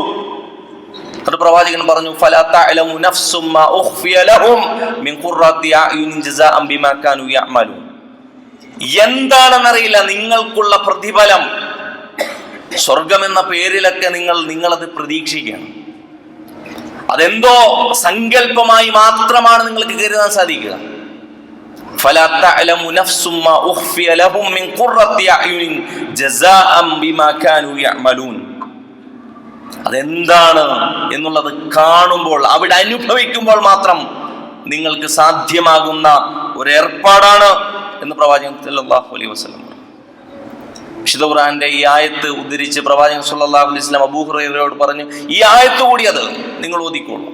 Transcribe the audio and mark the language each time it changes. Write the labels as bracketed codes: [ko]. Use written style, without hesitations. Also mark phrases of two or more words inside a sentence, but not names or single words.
[ml] എന്നിട്ട് പ്രവാചകൻ പറഞ്ഞു, [ar] فلا تعلم نفس ما أخفي لهم من قرة أعين جزاء بما كانوا يعملون, [ml] എന്താണെന്നറിയില്ല നിങ്ങൾക്കുള്ള പ്രതിഫലം. സ്വർഗം എന്ന പേരിലൊക്കെ നിങ്ങളത് പ്രതീക്ഷിക്കണം. അതെന്തോ സങ്കല്പമായി മാത്രമാണ് നിങ്ങൾക്ക് കരുതാൻ സാധിക്കുക. [ar] فَلَا تَعْلَمُ نَفْسٌ مَّا أُخْفِيَ لَهُم مِّن قُرَّةِ أَعْيُنٍ جَزَاءً بِمَا كَانُوا يَعْمَلُونَ. [ml] അതെന്താണ് എന്നുള്ളത് കാണുമ്പോൾ, അവിടെ അനുഭവിക്കുമ്പോൾ മാത്രം നിങ്ങൾക്ക് സാധ്യമാകുന്ന ഒരു ഏർപ്പാടാണ് എന്ന് പ്രവാചകൻ [ar] صلى الله عليه وسلم. [ml] വിശുദ്ധ ഖുർആന്റെ ഈ ആയത്ത് ഉദ്ധരിച്ച് പ്രവാചകൻ [ar] صلى الله عليه وسلم [ml] അബൂ ഹുറൈറയോട് പറഞ്ഞു, ഈ ആയത്ത് കൂടി അത് നിങ്ങൾ ഓതിക്കോളൂ.